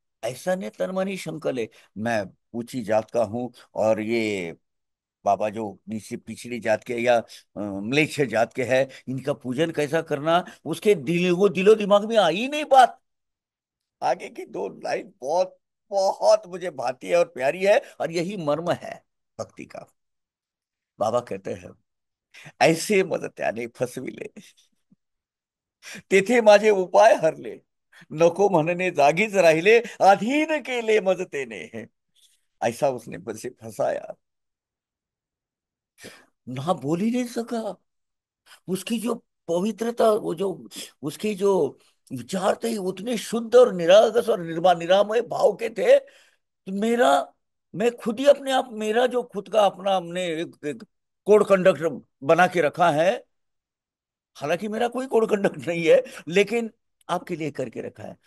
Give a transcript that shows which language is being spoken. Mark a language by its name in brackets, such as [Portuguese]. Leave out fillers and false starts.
[Hindi] ऐसा नहीं तनमनी शंकल, मैं ऊंची जात का हूं, और ये बाबा जो नीचे पिछड़ी जात के या म्लेच्छ जात के हैं, इनका पूजन कैसा करना, उसके दिलो दिमाग में आई नहीं बात। आगे की दो लाइन बहुत बहुत मुझे भाती है और प्यारी है, और यही मर्म है भक्ति का। बाबा कहते हैं, [Marathi] ऐसे मज त्याने फसविले, तेथे माझे उपाय हरले, नको म्हणणे जागीच राहिले, अधीन केले मज तेने। [Hindi] ऐसा उसने बसे फंसाया, ना बोल ही नहीं सका। उसकी जो पवित्रता, वो जो उसकी जो विचार थे उतने शुद्ध और निरागस और निरामय भाव के थे। तो मेरा, मैं खुद ही अपने आप, मेरा जो खुद का अपना हमने एक कोड कंडक्ट बना के रखा है, हालांकि मेरा कोई कोड कंडक्ट नहीं है, लेकिन आपके लिए करके रखा है।